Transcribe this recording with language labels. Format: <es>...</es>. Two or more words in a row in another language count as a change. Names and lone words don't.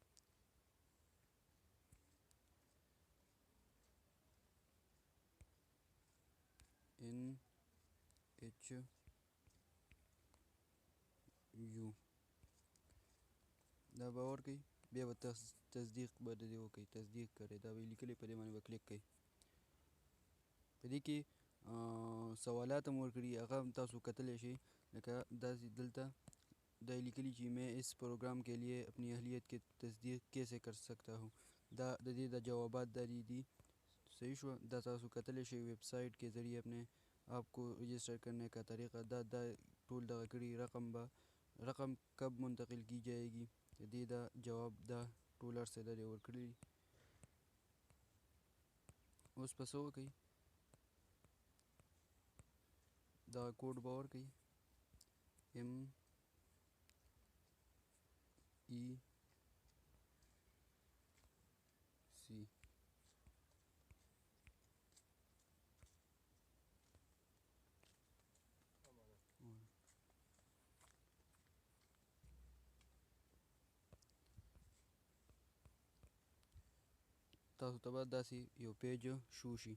<ps>NHU دا به ورکړئ. بیا به تصدیق به د دې وکړئ. تصدیق کړئ، دا به یې لیکلي، په دې باندې به کلیک کړئ. په دې کې سوالات هم ورکړي، هغه هم تاسو کتلی شئ. لکه داسې دلته دا یې لیکلي چې</ps> <ur>میں اس پروگرام کے لیے اپنی اہلیت کی تصدیق کیسے کر سکتا ہوں.</ur> <ps>دا د دې د جوابات دا دي. صحیح شو. دا تاسو کتلی شئ</ps> <ur>ویب سائٹ کے ذریعے اپنے آپ کو رجسٹر کرنے کا طریقہ.</ur> <ps>دا ټول دغه کړي.</ps> <ur>رقم کب منتقل کی جائے گی،</ur> <ps>د دې دا جواب دا ټول هر څه دا دې ورکړي. اوس په څه وکړئ. دا کوډ به ورکوئ MEEC تاسو ته به داسې یو پیج شو شي.</ps>